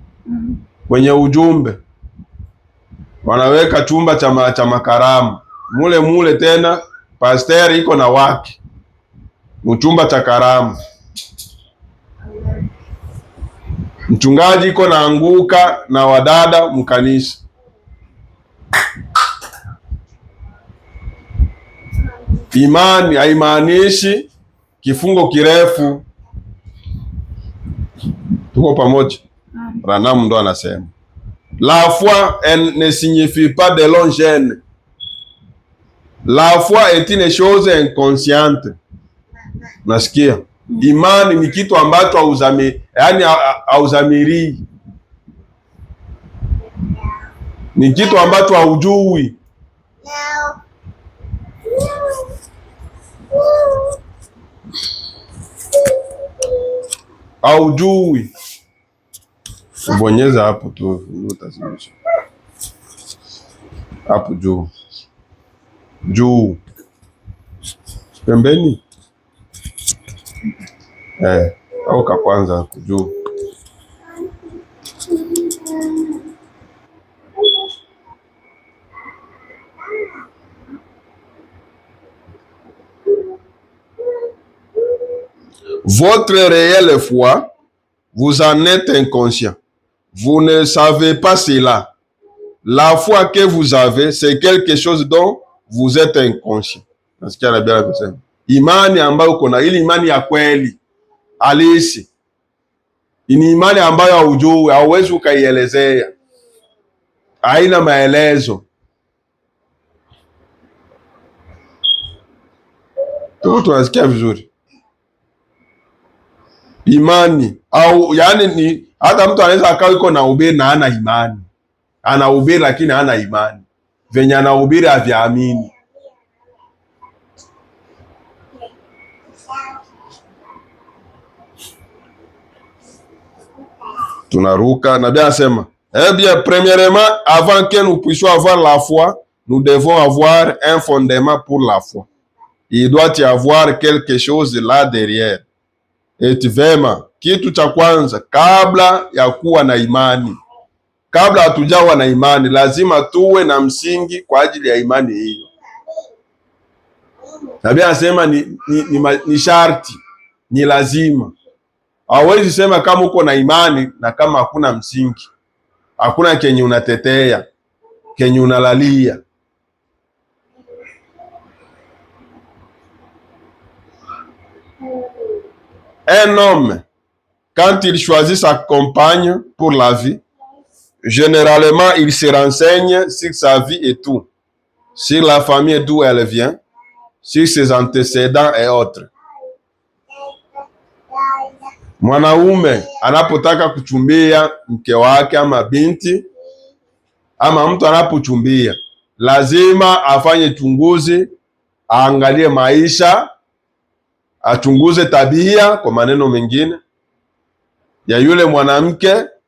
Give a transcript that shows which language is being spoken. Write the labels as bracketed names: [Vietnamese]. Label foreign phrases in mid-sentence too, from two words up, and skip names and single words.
[Swahili] Kwenye ujumbe wanaweka chumba cha makaramu mule tena pasteri iko na wake mchumba cha karamu, mchungaji iko naanguka na wadada mkanisa. Imani haimaanishi kifungo kirefu. Tuko pamoja? Branham ndo anasema [French] la foi ne signifie pas de longs jeûnes. La foi est une chose inconsciente. [Swahili] Nasikia? Imani ni kitu ambacho hauzamirii, ni kitu ambacho haujui. Haujui. Bonyeza hapo tu utazimisha. Hapo juu pembeni au ka kwanza juu. [French] Votre réelle foi, vous en êtes inconscient. Vous ne savez pas cela. La foi que vous avez, c'est quelque chose dont vous êtes inconscient. [Swahili] Nasikia na bila kusema. Imani ambayo uko na, ili imani ya kweli halisi, ni imani ambayo haujui, hauwezi ukaielezea, haina maelezo. Tunasikia vizuri? Imani au yani ni hata mtu anaweza akawa iko na ubiri na hana imani, anahubiri lakini hana imani, venye anahubiri haviamini. Tunaruka na Biblia anasema [French] eh bien, premièrement, avant que nous puissions avoir la foi, nous devons avoir un fondement pour la foi. Il doit y avoir quelque chose là derrière. [Swahili] Eti vema, kitu cha kwanza kabla ya kuwa na imani, kabla hatujawa na imani, lazima tuwe na msingi kwa ajili ya imani hiyo. Biblia anasema ni sharti, ni lazima. Hawezi sema kama uko na imani na kama hakuna msingi, hakuna kenye unatetea, kenye unalalia. [French] Un homme, quand il choisit sa compagne pour la vie, généralement, il se renseigne sur sa vie et tout, sur la famille d'où elle vient, sur ses antécédents et autres. [Swahili] Mwanaume anapotaka kuchumbia mke wake ama binti ama mtu anapochumbia, lazima afanye chunguzi, aangalie maisha, achunguze tabia, kwa maneno mengine, ya yule mwanamke